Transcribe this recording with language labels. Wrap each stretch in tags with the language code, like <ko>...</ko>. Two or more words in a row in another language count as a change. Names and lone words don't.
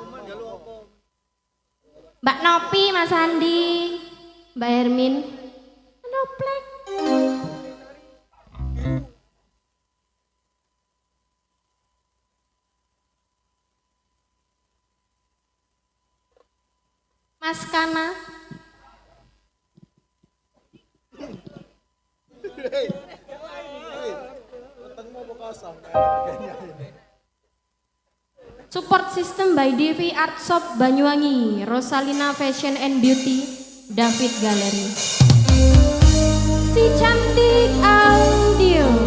<jv>Mbak Nopi, Mas Andi, Mbak Hermin. Noplek. Mas Kana.</jv> <en>Support system by DV Art Shop Banyuwangi, Rosalina Fashion and Beauty, David Gallery.</en> <id>Si cantik audio.</id>